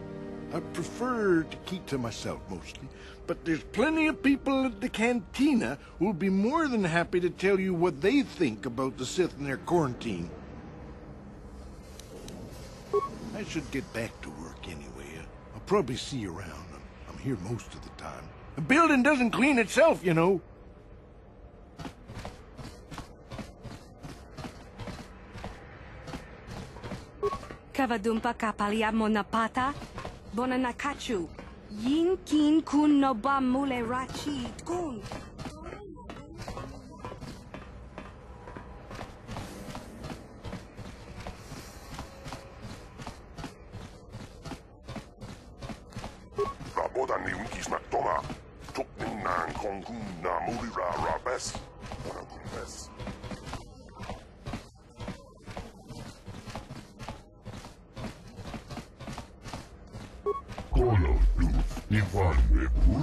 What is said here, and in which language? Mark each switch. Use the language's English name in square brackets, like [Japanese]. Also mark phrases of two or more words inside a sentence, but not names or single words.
[English] I prefer to keep to myself mostly, but there's plenty of people at the cantina who'll be more than happy to tell you what they think about the Sith and their quarantine. I should get back to work anyway. I'll probably see you around. I'm here most of the time. The building doesn't clean itself, you know. Kavadumpa kapalia monapata, bonanakachu, yin kin kun noba mule rachi kun. Rabodan ni unkis na toma. Tukning nang kongkun na mulira rabes. Wanagumbes. Kolo tu Ivan Rebut.